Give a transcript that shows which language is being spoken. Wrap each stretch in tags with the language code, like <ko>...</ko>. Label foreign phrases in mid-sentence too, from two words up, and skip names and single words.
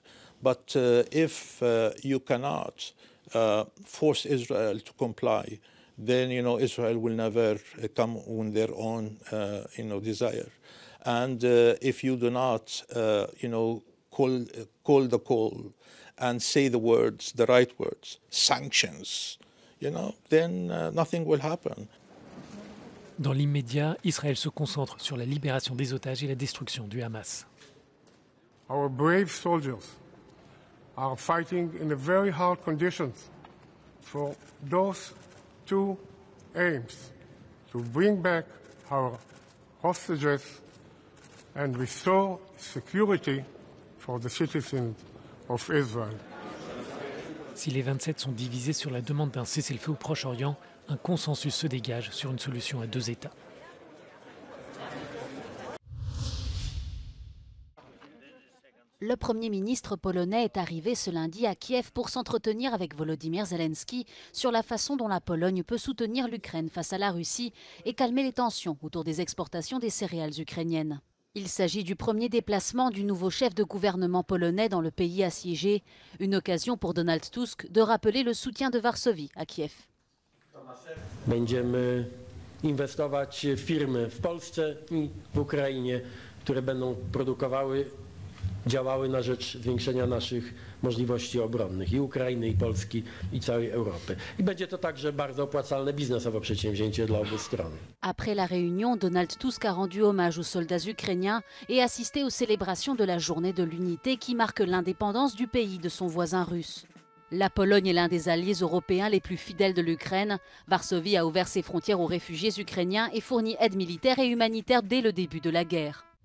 <en>But if you cannot force Israel to comply then Israel will never come on their own desire. And if you do not call the call and say the words, the right words, sanctions, then nothing will happen.</en> <fr>Dans l'immédiat, Israël se concentre sur la libération des otages et la destruction du Hamas.</fr> <en>Our brave soldiers are fighting in very hard conditions for those two aims, to bring back our hostages and restore security for the citizens of Israel.</en> <fr>Si les 27 sont divisés sur la demande d'un cessez-le-feu au Proche-Orient, un consensus se dégage sur une solution à 2 États. Le Premier ministre polonais est arrivé ce lundi à Kiev pour s'entretenir avec Volodymyr Zelensky sur la façon dont la Pologne peut soutenir l'Ukraine face à la Russie et calmer les tensions autour des exportations des céréales ukrainiennes. Il s'agit du premier déplacement du nouveau chef de gouvernement polonais dans le pays assiégé, une occasion pour Donald Tusk de rappeler le soutien de Varsovie à Kiev.</fr> <pl>Będziemy inwestować w firmy w Polsce i w Ukrainie, które będą produkowały, działały na rzecz zwiększenia naszych możliwości obronnych i Ukrainy, i Polski, i całej Europy. I będzie to także bardzo opłacalne biznesowo przedsięwzięcie dla obu stron.</pl> <fr>Après la réunion, Donald Tusk a rendu hommage aux soldats ukrainiens et assisté aux célébrations de la journée de l'unité qui marque l'indépendance du pays de son voisin russe. La Pologne est l'un des alliés européens les plus fidèles de l'Ukraine. Varsovie a ouvert ses frontières aux réfugiés ukrainiens et fournit aide militaire et humanitaire dès le début de la guerre.</fr>